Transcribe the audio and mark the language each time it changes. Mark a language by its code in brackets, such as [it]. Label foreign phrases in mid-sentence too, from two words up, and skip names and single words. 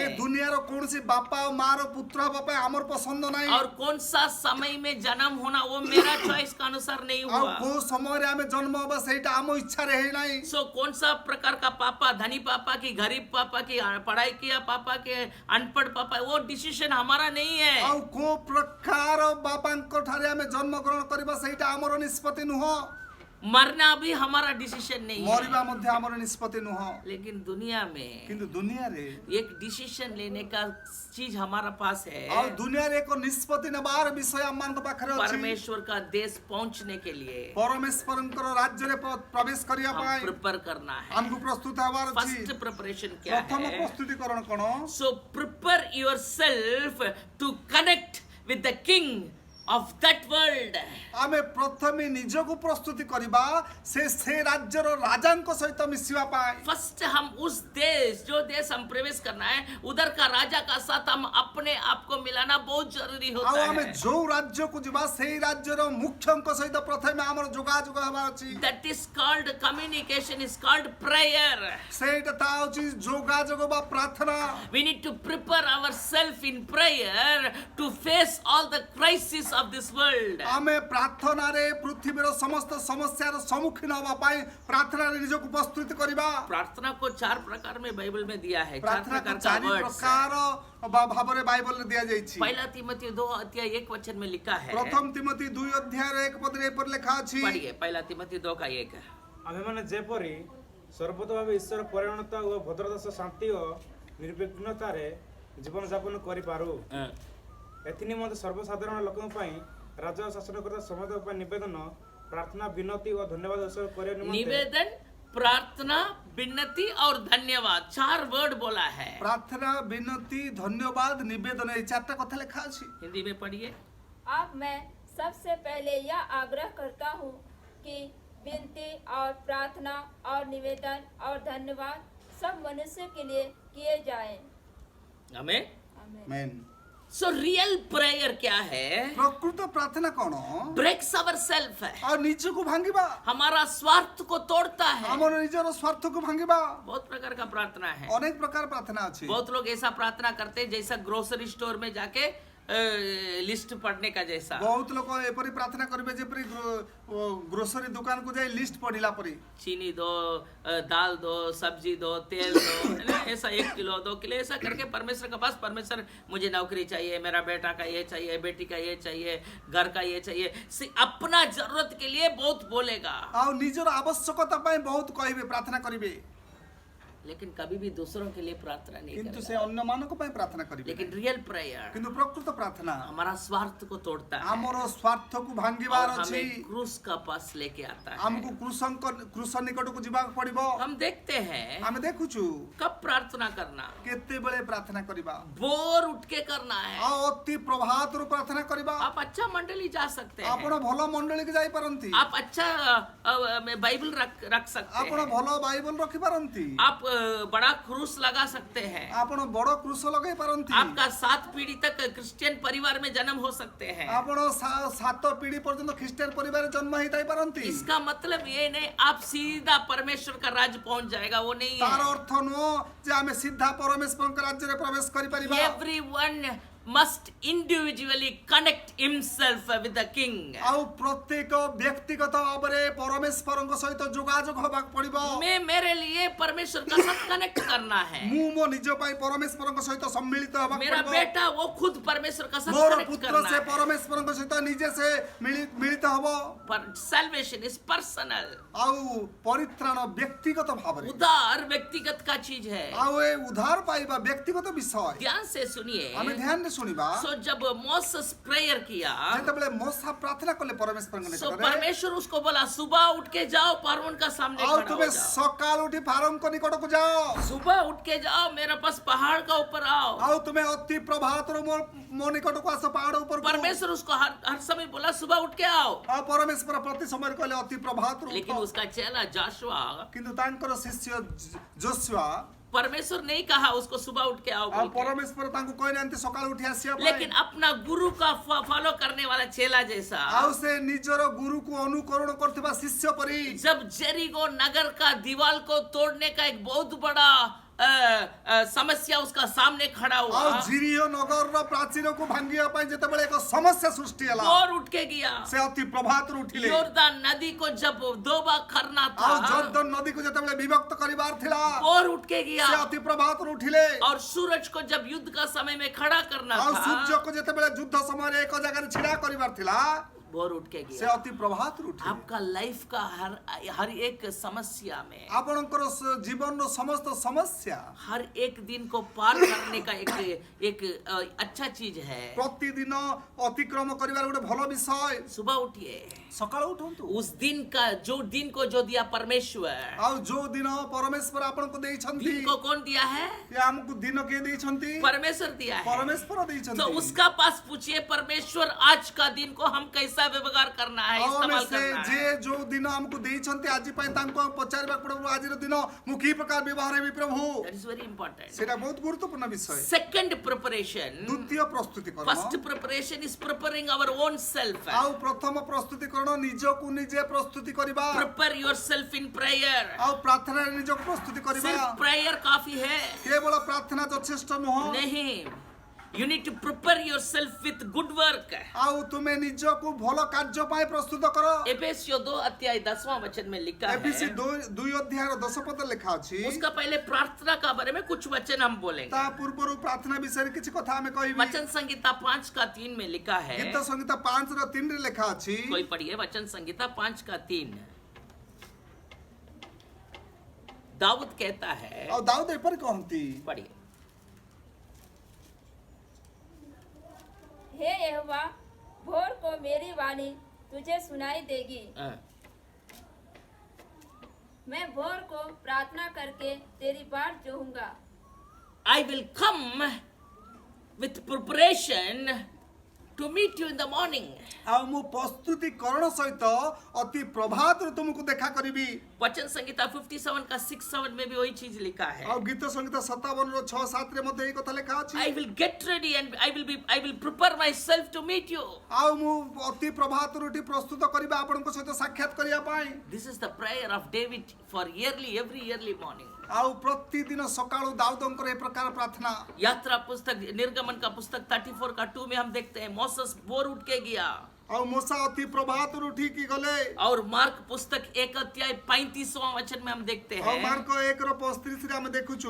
[hi] दुनिया रो कौन सी बापा और माँ रो पुत्र बापा हमर पसंद नहीं। और कौन सा समय में जन्म होना वो मेरा चॉइस के अनुसार नहीं और हुआ। को समय रे हमें जन्म होबा सेटा हम इच्छा रहे नहीं। सो कौन सा प्रकार का पापा, धनी पापा की, गरीब पापा की, पढ़ाई किया पापा के, अनपढ़ पापा, वो डिसीजन हमारा नहीं है। है। [or] ଆଉ କୋ ପ୍ରକାର ବାପାଙ୍କ ଠାରେ ଆମେ ଜନ୍ମ ଗ୍ରହଣ କରିବା ସେଇଟା ଆମର ନିଷ୍ପତ୍ତି ନୁହଁ। [hi] मरना भी हमारा डिसीजन नहीं [or] ମରିବା [hi] है। [or] ମଧ୍ୟ ଆମର ନିଷ୍ପତ୍ତି ନୁହଁ। [hi] लेकिन दुनिया में [or] କିନ୍ତୁ ଦୁନିଆରେ [hi] एक डिसीजन लेने का चीज हमारा पास है। [or] ଆଉ ଦୁନିଆରେ ଏକ ନିଷ୍ପତ୍ତି ନେବାର ବିଷୟ ଆମମାନଙ୍କ ପାଖରେ ଅଛି। [hi] परमेश्वर का देश पहुंचने के लिए [or] ପରମେଶ୍ୱରଙ୍କର ରାଜ୍ୟରେ ପ୍ରବେଶ କରିବା [hi] हम [or] ପାଇଁ [hi] प्रिपेयर करना है। [or] ଆମକୁ ପ୍ରସ୍ତୁତ ହେବାର ଅଛି। [en] first preparation [hi] क्या [or] ପ୍ରଥମ [hi] है? [or] ପ୍ରସ୍ତୁତିକରଣ କଣ? [en] So prepare yourself to connect with the king of that world. [or] ଆମେ ପ୍ରଥମେ ନିଜକୁ ପ୍ରସ୍ତୁତି କରିବା ସେ ରାଜ୍ୟର ରାଜାଙ୍କ ସହିତ ମିଶିବା ପାଇଁ। [hi] फर्स्ट हम उस देश जो देश हम प्रवेश करना है उधर का राजा का साथ हम अपने आप को मिलाना बहुत जरूरी [or] ଆଉ [hi] होता [or] ଆମେ [hi] है। [or] ଯୋଉ ରାଜ୍ୟକୁ ଯିବା ସେଇ ରାଜ୍ୟର ମୁଖ୍ୟଙ୍କ ସହିତ ପ୍ରଥମେ ଆମର ଯୋଗାଯୋଗ ହେବାର ଅଛି। [en] That is called communication, is called prayer. [or] ସେଇଟା ତା ହଉଛି ଯୋଗାଯୋଗ ବା ପ୍ରାର୍ଥନା। [en] We need to prepare ourselves in prayer to face all the crises of this world. [or] ଆମେ ପ୍ରାର୍ଥନାରେ ପୃଥିବୀର ସମସ୍ତ ସମସ୍ୟାର ସମ୍ମୁଖୀନ ହେବା ପାଇଁ ପ୍ରାର୍ଥନାରେ ନିଜକୁ ପ୍ରସ୍ତୁତ କରିବା। [hi] प्रार्थना को 4 प्रकार में बाइबल में दिया है। 4 [or] ପ୍ରାର୍ଥନାକୁ [hi] प्रकार का [or] ଚାରି [hi] वर्ड्स। [or] ପ୍ରକାର ଭାବରେ ବାଇବଲରେ ଦିଆଯାଇଛି। [hi] पहला तिमोथी 2 अध्याय 1 वचन में लिखा है। [or] ପ୍ରଥମ ତିମୋଥୀ 2 ଅଧ୍ୟାୟର 1 ପଦରେ ଏପରି ଲେଖା ଅଛି। [hi] पढ़िए पहला तिमोथी 2 का 1। [or] आम्भेମାନେ ଯେପରି ସର୍ବତ ଭାବେ ଈଶ୍ୱର ପରିଣତ ଓ ଭଦ୍ରତା ସହ ଶାନ୍ତି ଓ ନିର୍ବିଘ୍ନତାରେ ଜୀବନ ଯାପନ କରିପାରୁ ଏଥି ନିମନ୍ତେ ସର୍ବସାଧାରଣ ଲୋକଙ୍କ ପାଇଁ ରାଜା ଓ ଶାସନକର୍ତ୍ତା ସମସ୍ତଙ୍କ ପାଇଁ ନିବେଦନ ପ୍ରାର୍ଥନା ବିନତି ଓ ଧନ୍ୟବାଦ ଉତ୍ସର୍ଗ କରିବା ନିମନ୍ତେ [hi] निवेदन, प्रार्थना, विनती और धन्यवाद 4 वर्ड बोला है। [or] ପ୍ରାର୍ଥନା ବିନତି ଧନ୍ୟବାଦ ନିବେଦନ ଏଇ ଚାରିଟା କଥା ଲେଖା ଅଛି। [hi] हिंदी में पढ़िए। अब मैं सबसे पहले यह आग्रह करता हूँ कि विनती और प्रार्थना और निवेदन और धन्यवाद सब मनुष्य के लिए किए जाएं। हमें आमीन। [or] ମେନ୍ [hi] सो [en] real prayer [hi] क्या है? [or] ପ୍ରକୃତ ପ୍ରାର୍ଥନା କଣ? [en] breaks our self है। [or] ଆଉ ନିଜକୁ ଭାଙ୍ଗିବା, [hi] हमारा स्वार्थ को तोड़ता है। [or] ଆମର ନିଜର ସ୍ୱାର୍ଥକୁ ଭାଙ୍ଗିବା। [hi] बहुत प्रकार का प्रार्थना है। [or] ଅନେକ ପ୍ରକାର ପ୍ରାର୍ଥନା ଅଛି। [hi] बहुत लोग ऐसा प्रार्थना करते हैं जैसा [en] grocery store [hi] में जाके लिस्ट पढ़ने का जैसा। [or] ବହୁତ ଲୋକ ଏପରି ପ୍ରାର୍ଥନା କରିବେ ଯେପରି ଗ୍ରୋସରୀ ଦୋକାନକୁ ଯାଇ ଲିଷ୍ଟ ପଢିଲା ପରି। [hi] चीनी दो, दाल दो, सब्जी दो, तेल दो, है ना? ऐसा 1 किलो 2 किलो ऐसा करके परमेश्वर के पास, परमेश्वर मुझे नौकरी चाहिए, मेरा बेटा का ये चाहिए, बेटी का ये चाहिए, घर का ये चाहिए, अपना जरूरत के लिए बहुत बोलेगा। [or] ଆଉ ନିଜର ଆବଶ୍ୟକତା ପାଇଁ ବହୁତ କହିବେ, ପ୍ରାର୍ଥନା କରିବେ। [hi] लेकिन कभी भी दूसरों के लिए प्रार्थना नहीं [or] କିନ୍ତୁ ସେ [hi] करेगा। [or] ଅନ୍ୟମାନଙ୍କ ପାଇଁ ପ୍ରାର୍ଥନା କରିବେ। [hi] लेकिन [en] real prayer [or] କିନ୍ତୁ ପ୍ରକୃତ ପ୍ରାର୍ଥନା [hi] हमारा स्वार्थ को तोड़ता है [or] ଆମର ସ୍ୱାର୍ଥକୁ ଭାଙ୍ଗିବାର [hi] और [or] ଅଛି। [hi] हमें क्रूस का पास लेके आता है। [or] ଆମକୁ କୃଷ ନିକଟକୁ ଯିବାକୁ ପଡିବ। [hi] हम देखते हैं [or] ଆମେ ଦେଖୁଛୁ [hi] कब प्रार्थना करना, [or] କେତେବେଳେ ପ୍ରାର୍ଥନା କରିବା। [hi] भोर उठ के करना है। [or] ଆଉ ଅତି ପ୍ରଭାତରୁ ପ୍ରାର୍ଥନା କରିବା। [hi] आप अच्छा मंडली जा सकते हैं, [or] ଆପଣ ଭଲ ମଣ୍ଡଳୀକି ଯାଇପାରନ୍ତି। [hi] आप अच्छा बाइबल रख सकते [or] ଆପଣ [hi] हैं, [or] ଭଲ ବାଇବଲ ରଖିପାରନ୍ତି। [hi] आप बड़ा क्रूस लगा सकते हैं, [or] ଆପଣ ବଡ କୃଷ ଲଗେଇ ପାରନ୍ତି। [hi] आपका 7 पीढ़ी तक क्रिश्चियन परिवार में जन्म हो सकते हैं। [or] ଆପଣ 7 ପିଢି ପର୍ଯ୍ୟନ୍ତ ଖ୍ରୀଷ୍ଟିଆନ ପରିବାରରେ ଜନ୍ମ ହେଇଥାଇ ପାରନ୍ତି। [hi] इसका मतलब ये नहीं आप सीधा परमेश्वर का राज पहुंच जाएगा, वो नहीं [or] ତାର [hi] है। [or] ଅର୍ଥ ନୁହଁ ଯେ ଆମେ ସିଧା ପରମେଶ୍ୱରଙ୍କ ରାଜ୍ୟରେ ପ୍ରବେଶ କରିପାରିବା। [en] Everyone must individually connect himself with the king. [or] ଆଉ ପ୍ରତ୍ୟେକ ବ୍ୟକ୍ତିଗତ ଭାବରେ ପରମେଶ୍ୱରଙ୍କ ସହିତ ଯୋଗାଯୋଗ ହେବାକୁ ପଡିବ। [hi] मैं मेरे लिए परमेश्वर का साथ कनेक्ट करना है। [or] ମୁଁ ମୋ ନିଜ ପାଇଁ ପରମେଶ୍ୱରଙ୍କ ସହିତ ସମ୍ମିଳିତ ହେବାକୁ [hi] मेरा [or] ପଡିବ। [hi] बेटा वो खुद परमेश्वर का साथ [or] ମୋର [hi] कनेक्ट [or] ପୁତ୍ର [hi] करना [or] ସେ [hi] है। [or] ପରମେଶ୍ୱରଙ୍କ ସହିତ ନିଜେ ସେ ମିଳିତ ହବ। [en] पर salvation is personal. [or] ଆଉ ପରିତ୍ରାଣ ବ୍ୟକ୍ତିଗତ ଭାବରେ। [hi] उधार व्यक्तिगत का चीज है। [or] ଆଉ ଏ ଉଦ୍ଧାର ପାଇବା ବ୍ୟକ୍ତିଗତ ବିଷୟ। [hi] ध्यान से सुनिए। [or] ଆମେ ଧ୍ୟାନରେ ଶୁଣିବା। [hi] सो जब मोसेस प्रेयर किया, [or] ଯେତେବେଳେ ମୋସା ପ୍ରାର୍ଥନା କଲେ ପରମେଶ୍ୱରଙ୍କ [hi] सो [or] ନିକଟରେ, [hi] परमेश्वर उसको बोला सुबह उठ के जाओ फारौन का सामने [or] ଆଉ [hi] खड़ा हो [or] ତୁମେ [hi] जाओ। [or] ସକାଳୁ ଉଠି ଫାରୋଙ୍କ ନିକଟକୁ ଯାଅ। [hi] सुबह उठ के जाओ मेरे पास पहाड़ का ऊपर आओ। [or] ଆଉ ତୁମେ ଅତି ପ୍ରଭାତରୁ ମୋ ନିକଟକୁ ଆସ ପାହାଡ ଉପରକୁ। [hi] परमेश्वर उसको हर समय बोला सुबह उठ के आओ। [or] ଆଉ ପରମେଶ୍ୱର ପ୍ରତି ସମୟରେ କହିଲେ ଅତି ପ୍ରଭାତରୁ [hi] लेकिन [or] ଉଠ। [hi] उसका चेला जाशुआ, [or] କିନ୍ତୁ ତାଙ୍କର ଶିଷ୍ୟ ଯୋଶୁଆ [hi] परमेश्वर नहीं कहा उसको सुबह उठ के आओ [or] ଆଉ [hi] बोल के। [or] ପରମେଶ୍ୱର ତାଙ୍କୁ କହିନାହାନ୍ତି ସକାଳୁ ଉଠି ଆସିବା [hi] लेकिन [or] ପାଇଁ। [hi] अपना गुरु का फॉलो करने वाला चेला जैसा, [or] ଆଉ ସେ ନିଜର ଗୁରୁକୁ ଅନୁକରଣ କରୁଥିବା ଶିଷ୍ୟ ପରି [hi] जब जेरिको नगर का दीवार को तोड़ने का एक बहुत बड़ा समस्या उसका सामने खड़ा [or] ଆଉ [hi] हुआ, [or] ଜିରିଓ ନଗରର ପ୍ରାଚୀରକୁ ଭାଙ୍ଗିବା ପାଇଁ ଯେତେବେଳେ ଏକ ସମସ୍ୟା ସୃଷ୍ଟି ହେଲା [hi] और उठ के गया। [or] ସେ ଅତି ପ୍ରଭାତରୁ ଉଠିଲେ [hi] योरदान नदी को जब 2 बार करना [or] ଆଉ [hi] था, [or] ଜର୍ଦ୍ଦନ ନଦୀକୁ ଯେତେବେଳେ ବିଭକ୍ତ କରିବାର ଥିଲା [hi] और उठ के [or] ସେ [hi] गया। [or] ଅତି ପ୍ରଭାତରୁ ଉଠିଲେ [hi] और सूरज को जब युद्ध का समय में खड़ा करना [or] ଆଉ [hi] था, [or] ସୂର୍ଯ୍ୟକୁ ଯେତେବେଳେ ଯୁଦ୍ଧ ସମୟରେ ଏକ ଜାଗାରେ ଛିଡା କରିବାର ଥିଲା [hi] बोर उठ के [or] ସେ [hi] गया। [or] ଅତି ପ୍ରଭାତରୁ ଉଠିଲେ [hi] आपका लाइफ का हर एक समस्या में, [or] ଆପଣଙ୍କର ଜୀବନର ସମସ୍ତ ସମସ୍ୟା [hi] हर एक दिन को पार करने का एक अच्छा चीज है। [or] ପ୍ରତିଦିନ ଅତିକ୍ରମ କରିବାର ଗୋଟେ ଭଲ ବିଷୟ। [hi] सुबह उठिए, [or] ସକାଳୁ ଉଠନ୍ତୁ [hi] उस दिन का दिन को जो दिया परमेश्वर, [or] ଆଉ ଯୋଉ ଦିନ ପରମେଶ୍ୱର ଆପଣଙ୍କୁ ଦେଇଛନ୍ତି [hi] दिन को कौन दिया है? [or] ଏ ଆମକୁ ଦିନ କିଏ ଦେଇଛନ୍ତି [hi] परमेश्वर दिया है। [or] ପରମେଶ୍ୱର ଦେଇଛନ୍ତି [hi] तो उसका पास पूछिए, परमेश्वर आज का दिन को हम कैसा व्यवहार करना है, [or] ଆଉ ଆମେ [hi] इस्तेमाल [or] ସେ [hi] करना [or] ଯେ [hi] है। [or] ଯୋଉ ଦିନ ଆମକୁ ଦେଇଛନ୍ତି ଆଜି ପାଇଁ ତାଙ୍କୁ ପଚାରିବାକୁ ପଡିବ ଆଜିର ଦିନ ମୁଁ କି ପ୍ରକାର ବ୍ୟବହାର ହେବି ପ୍ରଭୁ। [en] That is very important. [or] ସେଟା ବହୁତ ଗୁରୁତ୍ୱପୂର୍ଣ୍ଣ ବିଷୟ। [en] Second preparation, [or] ଦ୍ୱିତୀୟ ପ୍ରସ୍ତୁତିକରଣ [en] first preparation is preparing our own self. [or] ଆଉ ପ୍ରଥମ ପ୍ରସ୍ତୁତିକରଣ ନିଜକୁ ନିଜେ ପ୍ରସ୍ତୁତି କରିବା [en] Prepare yourself in prayer. [or] ଆଉ ପ୍ରାର୍ଥନାରେ ନିଜକୁ ପ୍ରସ୍ତୁତି କରିବା। [hi] सिर्फ prayer काफी है [or] କେବଳ ପ୍ରାର୍ଥନା ଯଥେଷ୍ଟ ନୁହଁ [hi] नहीं, [en] you need to prepare yourself with good work. [or] ଆଉ ତୁମେ ନିଜକୁ ଭଲ କାର୍ଯ୍ୟ ପାଇଁ ପ୍ରସ୍ତୁତ କର। [hi] एफेसियों 2 अध्याय 10वां वचन में लिखा एफिसी है। [or] 2 ଅଧ୍ୟାୟର 10 ପଦ ଲେଖା ଅଛି। [hi] उसका पहले प्रार्थना का बारे में कुछ वचन हम बोलेंगे। [or] ତା ପୂର୍ବରୁ ପ୍ରାର୍ଥନା ବିଷୟରେ କିଛି କଥା ଆମେ କହିବି। [hi] वचन संहिता 5 का 3 में लिखा है। [or] ଗୀତ ସଂହିତା 5 ର 3 ରେ ଲେଖା ଅଛି। [hi] कोई पढ़िए वचन संहिता 5 का 3। दाऊद कहता है, [or] ଆଉ ଦାଉଦ ଏପରି କହନ୍ତି [hi] पढ़िए। हे यहोवा, भोर को मेरी वाणी तुझे सुनाई देगी। मैं भोर को प्रार्थना करके तेरी बाट जोहूंगा। [en] I will come with preparation to meet you in the morning. [or] ଆଉ ମୁଁ ପ୍ରସ୍ତୁତିକରଣ ସହିତ ଅତି ପ୍ରଭାତରୁ ତୁମକୁ ଦେଖା କରିବି। [hi] वचन संहिता 57 का 6-7 में भी वही चीज लिखा है। [or] ଆଉ ଗୀତ ସଂହିତା 57 ର 6-7 ରେ ମଧ୍ୟ ଏଇ କଥା ଲେଖା ଅଛି। [en] I will get ready and I will prepare myself to meet you. [or] ଆଉ ମୁଁ ଅତି ପ୍ରଭାତରୁ ଉଠି ପ୍ରସ୍ତୁତ କରିବା ଆପଣଙ୍କ ସହିତ ସାକ୍ଷାତ କରିବା ପାଇଁ। [en] This is the prayer of David for every yearly morning. [or] ଆଉ ପ୍ରତିଦିନ ସକାଳୁ ଦାଉଦଙ୍କର ଏ ପ୍ରକାର ପ୍ରାର୍ଥନା। [hi] यात्रा पुस्तक निर्गमन का पुस्तक 34 का 2 में हम देखते हैं मोसेस बोर उठ के गया। [or] ଆଉ मूसा ଅତି ପ୍ରଭାତରୁ ଉଠିକି ଗଲେ। [hi] और मार्क पुस्तक 1 अध्याय 35वां वचन में हम देखते [or] ଆଉ [hi] हैं [or] ମାର୍କ 1 ର 35 ରେ ଆମେ ଦେଖୁଛୁ